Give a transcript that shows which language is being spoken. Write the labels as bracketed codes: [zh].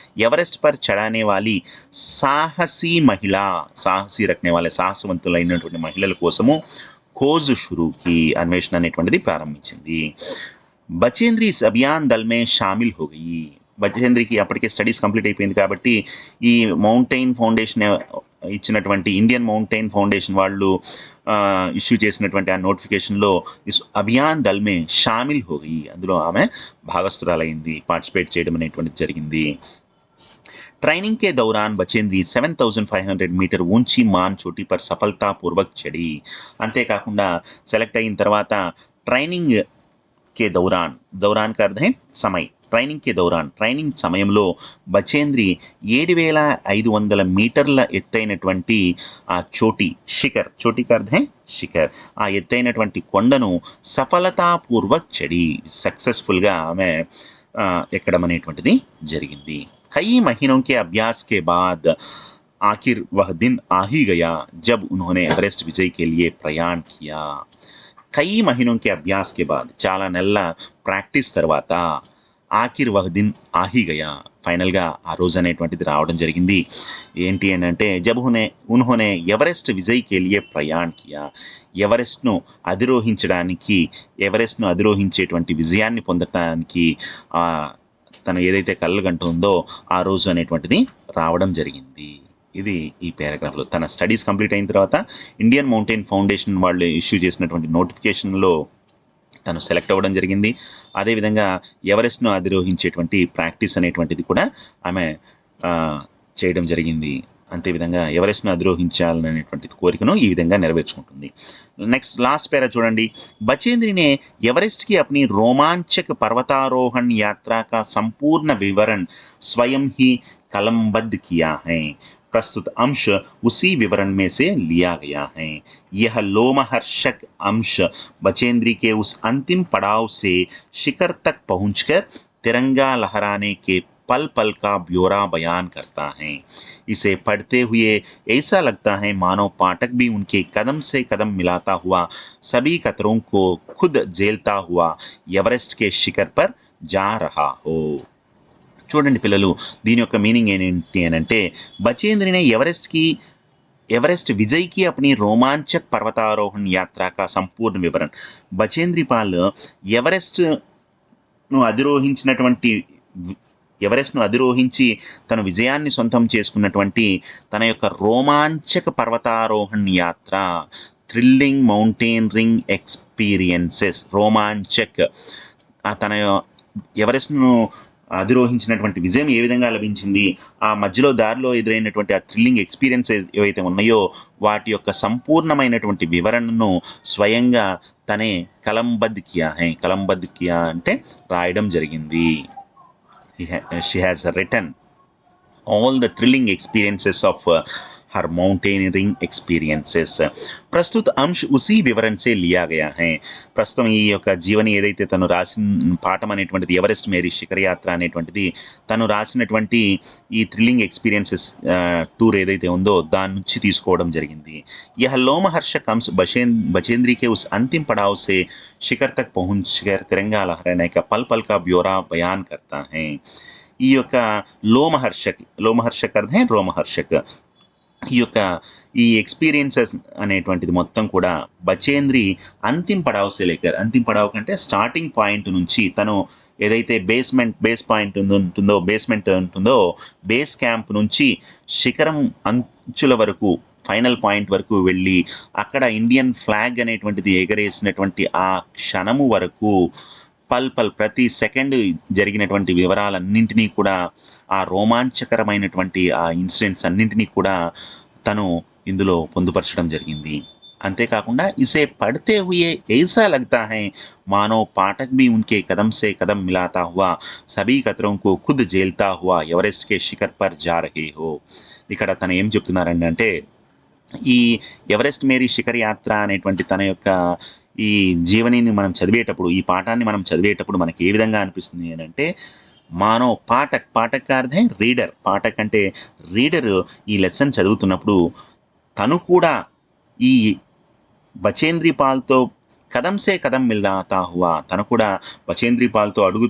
[hi] Everest पर चढ़ाने वाली साहसी महिला, సాహసి రखने वाले [te] సాహసవంతులైనటువంటి మహిళల కోసము [hi] खोज शुरू की, [te] అన్వేషణ అనేటువంటిది ప్రారంభించింది. [hi] బచేంద్రి इस अभियान दल में शामिल हो गई. [te] బచేంద్రికి అప్పటికే స్టడీస్ కంప్లీట్ అయిపోయింది కాబట్టి ఈ మౌంటైన్ ఫౌండేషన్ ఇచ్చినటువంటి ఇండియన్ మౌంటైన్ ఫౌండేషన్ వాళ్ళు ఇష్యూ చేసినటువంటి ఆ నోటిఫికేషన్లో [hi] అభియాన్ దల్ మే షామిల్ హోయి, [te] అందులో ఆమె భాగస్థురాలైంది, పార్టిసిపేట్ చేయడం అనేటువంటిది జరిగింది. [hi] ट्रेनिंग के दौरान बचेंद्री 7,500 मीटर ऊंची मान चोटी पर सफलतापूर्वक चढ़ी. [te] అంతేకాకుండా సెలెక్ట్ అయిన తర్వాత [hi] ట్రైనింగ్ కే దౌరాన్ का अर्थ है समय. [te] ట్రైనింగ్ సమయంలో బచేంద్రి 7,500 మీటర్ల ఎత్తైనటువంటి ఆ చోటీ का अर्थ है శిఖర్, ఆ ఎత్తైనటువంటి కొండను [hi] సఫలతాపూర్వక్ చడి, [te] సక్సెస్ఫుల్గా ఆమె ఎక్కడం అనేటువంటిది జరిగింది. [hi] कई महीनों के अभ्यास के बाद आखिर वह दिन आ ही गया जब उन्होंने एवरेस्ट विजय के लिए प्रयाण किया. कई महीनों के अभ्यास के बाद, [te] చాలా నెలల ప్రాక్టీస్ తర్వాత [hi] ఆఖిర్ వహ్ దిన్ ఆహి గయా, [te] ఫైనల్గా ఆ రోజు అనేటువంటిది రావడం జరిగింది. ఏంటి అని అంటే [hi] జబ్ ఉన్హోనే ఎవరెస్ట్ విజయ్ కే లియే ప్రయాణ్ కియా. [te] ఎవరెస్ట్ను అధిరోహించేటువంటి విజయాన్ని పొందటానికి తను ఏదైతే కళ్ళగంటుందో ఆ రోజు అనేటువంటిది రావడం జరిగింది. ఇది ఈ పారాగ్రాఫ్లో. తన స్టడీస్ కంప్లీట్ అయిన తర్వాత ఇండియన్ మౌంటైన్ ఫౌండేషన్ వాళ్ళు ఇష్యూ చేసినటువంటి నోటిఫికేషన్లో తను సెలెక్ట్ అవ్వడం జరిగింది. అదేవిధంగా ఎవరెస్ట్ను అధిరోహించేటువంటి ప్రాక్టీస్ అనేటువంటిది కూడా ఆమె చేయడం జరిగింది. అంతేవిధంగా ఎవరెస్ట్ను అధిరోహించాలనేటువంటి కోరికను ఈ విధంగా నెరవేర్చుకుంటుంది. నెక్స్ట్ లాస్ట్ పేరా చూడండి. [hi] बचेंद्री ने एवरेस्ट की अपनी रोमांचक पर्वतारोहण यात्रा का संपूर्ण विवरण स्वयं ही कलमबद्ध किया है. प्रस्तुत अंश उसी विवरण में से लिया गया है. यह लोमहर्षक अंश बचेंद्री के उस अंतिम पड़ाव से शिखर तक पहुंचकर तिरंगा लहराने के पल पल का ब्यौरा बयान करता है. इसे पढ़ते हुए ऐसा लगता है मानो पाठक भी उनके कदम से कदम मिलाता हुआ सभी खतरों को खुद झेलता हुआ एवरेस्ट के शिखर पर जा रहा हो. [te] చూడండి పిల్లలు, దీని యొక్క మీనింగ్ ఏంటి అని అంటే బచేంద్రినే [hi] एवरेस्ट विजय की अपनी रोमांचक पर्वतारोहण यात्रा का संपूर्ण विवरण. [te] బచేంద్రి పాల్ ఎవరెస్ట్ను అధిరోహించి తన విజయాన్ని సొంతం చేసుకున్నటువంటి తన యొక్క రోమాంచక పర్వతారోహణ యాత్ర థ్రిల్లింగ్ మౌంటైనరింగ్ ఎక్స్పీరియన్సెస్, రోమాంచక్. తన ఎవరెస్ట్ను అధిరోహించినటువంటి విజయం ఏ విధంగా లభించింది, ఆ మధ్యలో దారిలో ఎదురైనటువంటి ఆ థ్రిల్లింగ్ ఎక్స్పీరియన్సెస్ ఏవైతే ఉన్నాయో వాటి యొక్క సంపూర్ణమైనటువంటి వివరణను స్వయంగా తనే కలంబద్ కియా అంటే రాయడం జరిగింది. [en] She has written all the thrilling experiences of her mountaineering experiences. [hi] ప్రస్తుత అంశ ఉసి వివరణ సే లియా గయా హై. [te] ప్రస్తుతం ఈ యొక్క జీవని ఏదైతే తను రాసిన పాఠం అనేటువంటిది ఎవరెస్ట్ మేరీ శిఖర యాత్ర అనేటువంటిది తను రాసినటువంటి ఈ థ్రిల్లింగ్ ఎక్స్పీరియన్సెస్ టూర్ ఏదైతే ఉందో దాని నుంచి తీసుకోవడం జరిగింది. [hi] यह लोमहर्षक अंश बचेंद्री के उस अंतिम पड़ाव से शिखर तक पहुंचकर तिरंगा लहराने का पल पल का ब्यौरा बयान करता है. [te] ఈ యొక్క లోమహర్షక్ అర్థం రోమహర్షక్. ఈ యొక్క ఈ ఎక్స్పీరియన్సెస్ అనేటువంటిది మొత్తం కూడా బచేంద్రి అంతిమ పడావ్ కంటే స్టార్టింగ్ పాయింట్ నుంచి తను ఏదైతే బేస్ పాయింట్ ఉంటుందో బేస్ క్యాంప్ నుంచి శిఖరం అంచుల వరకు ఫైనల్ పాయింట్ వరకు వెళ్ళి అక్కడ ఇండియన్ ఫ్లాగ్ అనేటువంటిది ఎగరేసినటువంటి ఆ క్షణము వరకు ప్రతి సెకండ్ జరిగినటువంటి వివరాలన్నింటినీ కూడా ఆ రోమాంచకరమైనటువంటి ఆ ఇన్సిడెంట్స్ అన్నింటినీ కూడా తను ఇందులో పొందుపరచడం జరిగింది. [hi] అంతేకాకుండా ఇసే పడితే హుయే ऐसा लगता है मानो पाठक भी उनके कदम से कदम मिलाता हुआ सभी खतरों को खुद झेलता हुआ एवरेस्ट के शिखर पर जा रहे हो. [te] ఇక్కడ తను ఏం చెప్తున్నారండి అంటే ఈ ఎవరెస్ట్ మేరీ శిఖర్ యాత్ర అనేటువంటి తన యొక్క ఈ జీవనిని మనం చదివేటప్పుడు, ఈ పాఠాన్ని మనం చదివేటప్పుడు మనకి ఏ విధంగా అనిపిస్తుంది అని అంటే పాఠక్ అర్థం రీడర్. పాఠక్ అంటే రీడర్ ఈ లెసన్ చదువుతున్నప్పుడు తను కూడా ఈ బచేంద్రి పాల్తో [hi] కదం సే కదం మిలాతా హువా, [te] తను కూడా బచేంద్రి పాల్తో